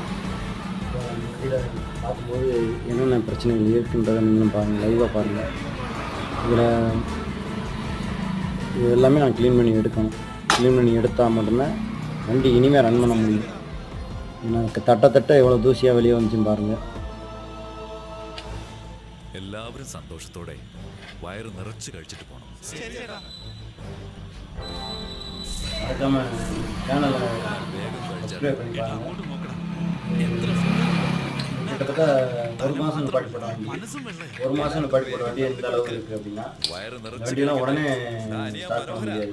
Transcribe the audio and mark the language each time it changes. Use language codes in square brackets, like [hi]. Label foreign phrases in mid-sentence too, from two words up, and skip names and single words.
[ta] இப்போ இதில் பார்க்கும்போது என்னென்ன பிரச்சனைகள் இருக்குன்றதை நீங்களும் பாருங்கள், லைவாக பாருங்கள். இதில் இது எல்லாமே நான் க்ளீன் பண்ணி எடுக்கணும். க்ளீன் பண்ணி எடுத்தால் மட்டும்தான் வண்டி இனிமேல் ரன் பண்ண முடியும். எனக்கு தட்ட எவ்வளோ தூசியாக வெளியே வந்துச்சுன்னு பாருங்கள். [ml] എല്ലാവരും സന്തോഷത്തോടെ വയറ് നിറച്ച് കഴിച്ചിട്ട് പോകണം. [ta] மறக்காமல் சேனலை சப்ஸ்கிரைப் பண்ணி பாருங்கள். கிட்டத்தட்ட ஒரு மாதம் நிப்பாட்டி போட வண்டி எந்த அளவுக்கு இருக்குது அப்படின்னா வண்டியெல்லாம் உடனே ஸ்டார்ட் பண்ண முடியாது.